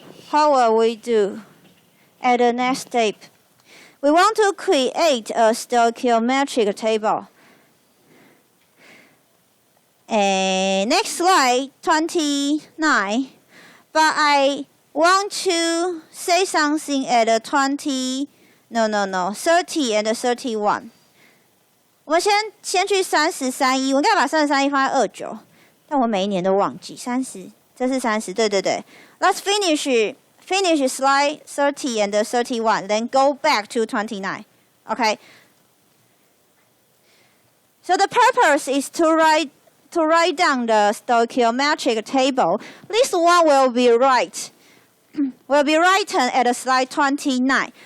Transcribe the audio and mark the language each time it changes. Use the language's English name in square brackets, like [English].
[English] How will we do at the next step? We want to create a stoichiometric table. And next slide, 29. But I want to say something at 30 and 31. [Chinese] 我们先去30、31，我应该把30、31放在29，但我每一年都忘记30，这是30，对。 [English] Let's finish slide 30 and 31, then go back to 29. Okay. So the purpose is to write down the stoichiometric table. This one will be written at slide 29.